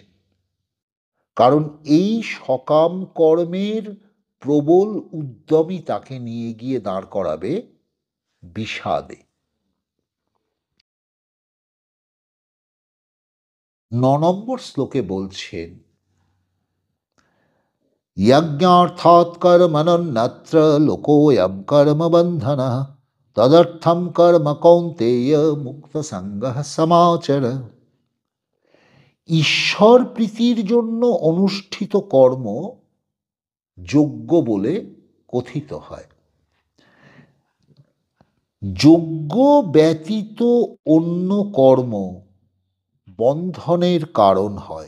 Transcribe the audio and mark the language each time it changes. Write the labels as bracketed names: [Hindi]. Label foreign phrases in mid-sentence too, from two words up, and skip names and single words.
[Bangla] কারণ এই সকাম কর্মের প্রবল উদ্যমই তাকে নিয়ে গিয়ে দাঁড় করাবে বিষাদে। ৯ নম্বর শ্লোকে বলছেন, [Sanskrit] यज्ञार्थात् कर्मणन्यत्र लोकोऽयं कर्मबन्धनः तदर्थं कर्म कौन्तेय मुक्तसङ्गः समाचर। [Bangla] ঈশ্বর প্রীতির জন্য অনুষ্ঠিত কর্ম যজ্ঞ বলে কথিত হয়। যজ্ঞ ব্যতীত অন্য কর্ম বন্ধনের কারণ হয়।